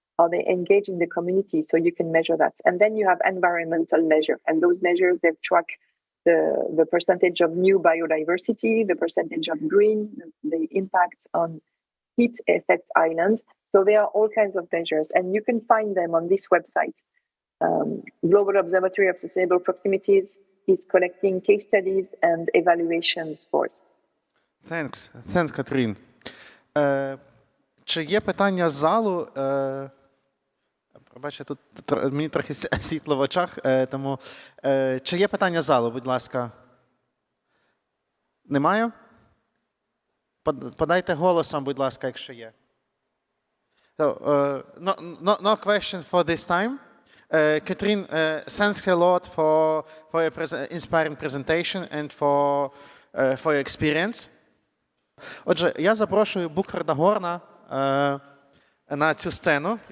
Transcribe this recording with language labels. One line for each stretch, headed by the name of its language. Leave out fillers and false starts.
English: Are they engaged in the community? So you can measure that. And then you have environmental measure, and those measures they track the percentage of new biodiversity, the percentage of green, the impact on heat effect island. So there are all kinds of measures, and you can find them on this website. Global Observatory of Sustainable Proximities is collecting case studies and evaluation scores. Thanks, Катрін.
Ukrainian: Чи є питання з залу? Бачите, тут мені трохи світло в очах, тому чи є питання з залу, будь ласка? Немає? Подайте голосом, будь ласка, якщо є.
English: So, no question for this time. Katrien, thanks a lot for your inspiring presentation and for your experience.
Ukrainian: Отже, я запрошую Буркхарда Горна на цю сцену.